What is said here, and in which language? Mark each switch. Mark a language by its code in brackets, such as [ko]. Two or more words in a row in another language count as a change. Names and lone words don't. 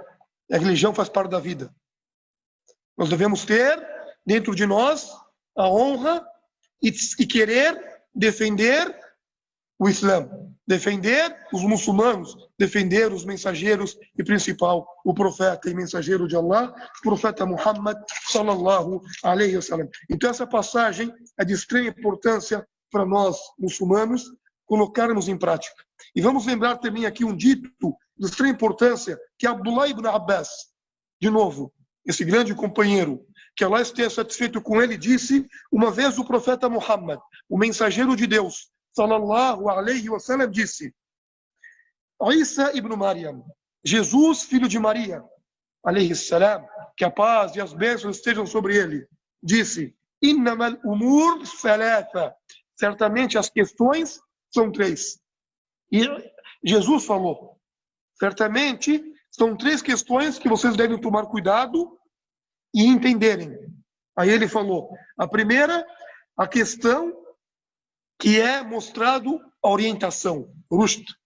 [pt] A religião faz parte da vida. Nós devemos ter dentro de nós a honra e querer defender o Islã, defender os muçulmanos, defender os mensageiros e, principal, o profeta e mensageiro de Allah, o profeta Muhammad [ar] صلى الله عليه وسلم. [pt] Então essa passagem é de extrema importância para nós muçulmanos colocarmos em prática. E vamos lembrar também aqui um dito de extrema importância que Abdullah ibn Abbas, de novo, esse grande companheiro, que Allah esteja satisfeito com ele, disse uma vez o profeta Muhammad, o mensageiro de Deus, [ar] صلى الله عليه وسلم, [pt] disse: Isa ibn Maryam, Jesus, filho de Maria, [ar] عليه السلام, [pt] que a paz e as bênçãos estejam sobre ele, disse: [ar] إنما الأمور ثلاثة, [pt] certamente as questões são 3. E Jesus falou: certamente são 3 questões que vocês devem tomar cuidado e entenderem. Aí ele falou: a primeira, a questão que é mostrado a orientação, rushd.